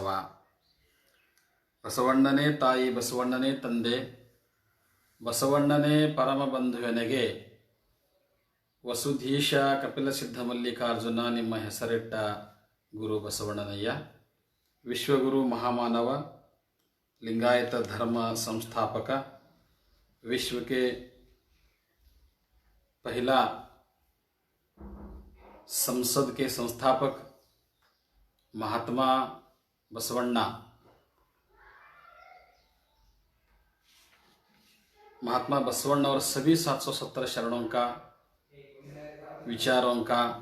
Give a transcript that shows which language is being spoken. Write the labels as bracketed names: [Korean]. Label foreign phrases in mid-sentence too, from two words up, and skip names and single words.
[Kannada] ಬಸವಣ್ಣನೇ ತಾಯಿ, ಬಸವಣ್ಣನೇ ತಂದೆ, ಬಸವಣ್ಣನೇ ಪರಮ ಬಂಧುವೆನಗೆ ವಸುಧೀಶ ಕಪಿಲ ಸಿದ್ಧ ಮಲ್ಲಿಕಾರ್ಜುನ ನಿಮ್ಮ ಹೆಸರಿಟ್ಟ ಗುರು ಬಸವಣ್ಣನಯ್ಯ. ವಿಶ್ವಗುರು ಮಹಾಮಾನವ, [Hindi] लिंगायत धर्म संस्थापक, विश्व के पहला संसद के संस्थापक महात्मा बसवण्णा, महात्मा बसवण्णा और सभी 770 शरणों का, विचारों का